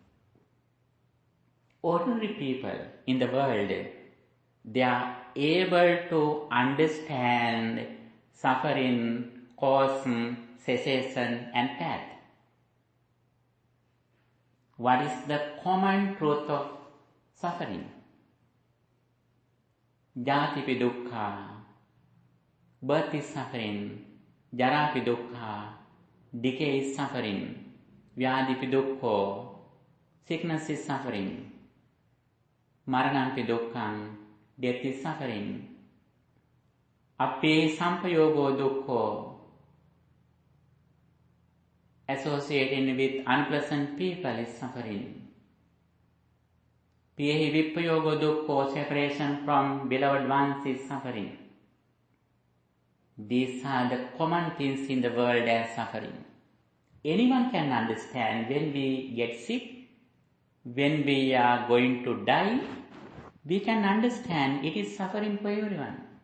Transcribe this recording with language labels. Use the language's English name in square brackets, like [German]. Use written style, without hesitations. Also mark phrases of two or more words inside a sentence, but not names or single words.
[English] Ordinary people in the world, they are able to understand suffering, cause, cessation and path. What is the common truth of suffering? [Pali] Jatipi dukkha, [English] birth is suffering. [Pali] Jarapi dukkha, [English] decay is suffering. [Pali] Vyadipi dukkha, [English] sickness is suffering. [Pali] Maranampi dukkham, [English] death is suffering. [Pali] Appe sampayogo dukkha, [English] associating with unpleasant people is suffering. [Pali] Piyehi vippayogo dukkha, [English] separation from beloved ones is suffering. These are the common things in the world as suffering. Anyone can understand when we get sick, when we are going to die, we can understand it is suffering for everyone.